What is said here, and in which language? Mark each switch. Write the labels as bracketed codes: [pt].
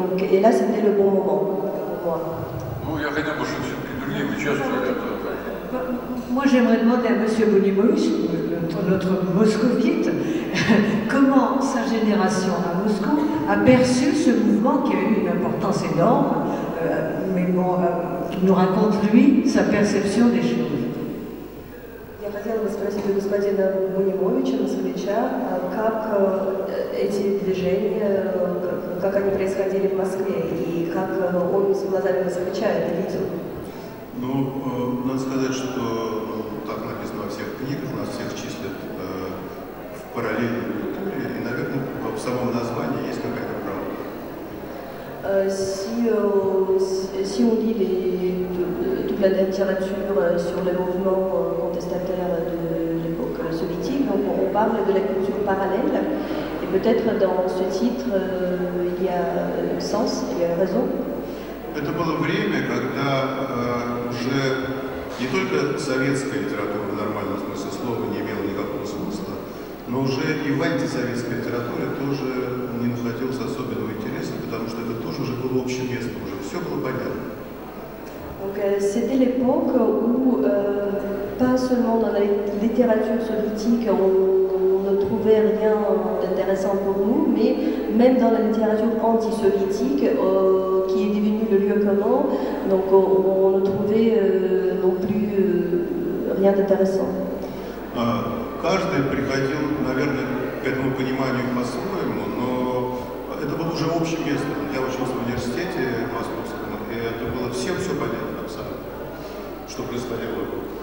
[fr] Et là, c'était le bon moment pour moi. [ru] Ну, я хотел бы, чтобы все-таки другие участвовали. [fr] Moi, j'aimerais demander à M. Bonimovic, notre moscovite, comment sa génération à Moscou a perçu ce mouvement qui a eu une importance énorme, mais bon, qui nous raconte, lui, sa perception des choses. [ru] Я хотела бы спросить у господина Бунимовича, москвича, как эти движения, как они происходили в Москве, и как он с глазами москвича это видел. Ну, надо сказать, что так написано во всех книгах, нас всех числят в параллельной культуре, и, наверное, в самом названии есть какая-то правда. [fr] Si on lit toute la littérature sur les mouvements contestataires de l'époque soviétique, donc on parle de la culture parallèle, et peut-être dans ce titre il y a sens, il y a raison. [ru] Это было время, когда уже не только советская литература в нормальном смысле слова не имела никакого смысла, но уже и в антисоветской литературе тоже не находилось особенного интереса, потому что это тоже уже было общим местом, уже все было понятно. [fr] Donc c'était l'époque où pas seulement dans la littérature soviétique on ne trouvait rien d'intéressant pour nous, mais même dans la littérature anti-soviétique qui est devenue le lieu commun, donc on ne trouvait non plus rien d'intéressant. [ru] Каждый приходил, наверное, к этому пониманию по-своему, но это было уже общим местом. Я учился в университете московском. все понятно абсолютно, что происходило.